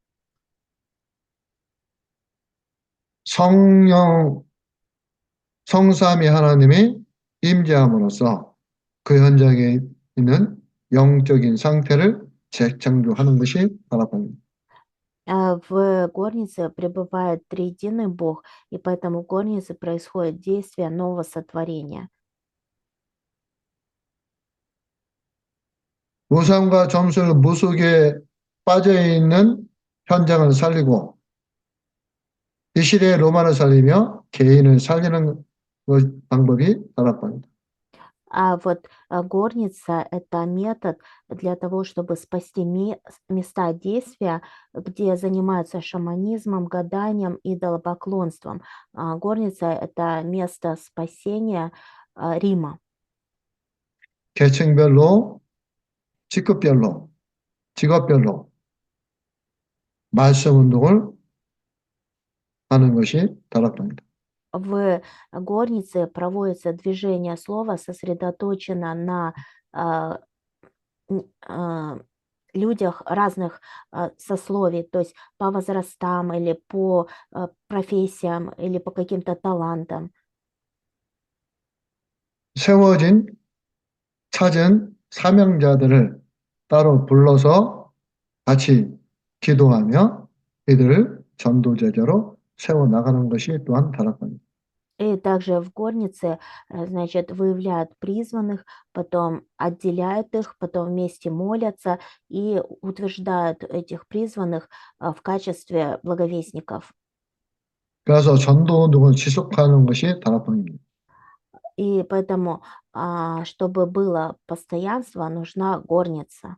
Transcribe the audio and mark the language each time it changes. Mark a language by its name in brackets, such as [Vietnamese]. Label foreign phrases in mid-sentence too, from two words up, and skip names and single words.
[Korean] 성삼위 하나님이 임재함으로써 그 현장에 있는 영적인 상태를 재창조하는 것이 다락방입니다. [Russian] В горнице пребывает триединый Бог, и поэтому в горнице происходит действие нового сотворения. [Korean] 우상과 점술, 무속에 빠져 있는 현장을 살리고 이 시대의 로마를 살리며 개인을 살리는 방법이 다락방입니다. [Russian] Вот горница– это метод для того, чтобы спасти места действия, где занимаются шаманизмом, гаданием, идолопоклонством. Горница– это место спасения Рима. [Korean] 계층별로, 직급별로, 직업별로 말씀 운동을 하는 것이 다락방이다. [Russian] В горнице проводится движение слова, сосредоточено на а, людях разных сословий, то есть по возрастам или по профессиям или по каким-то талантам. [Korean] 세워진 찾은 사명자들을 따로 불러서 같이 기도하며 이들을 전도제자로 세워 나가는 것이 또한 다락방입니다. [Russian] И также в горнице, значит, выявляют призванных, потом отделяют их, потом вместе молятся и утверждают этих призванных в качестве благовестников. [Korean] 그래서 전도 운동을 지속하는 것이 다락방입니다. [Russian] И поэтому, чтобы было постоянство, нужна горница.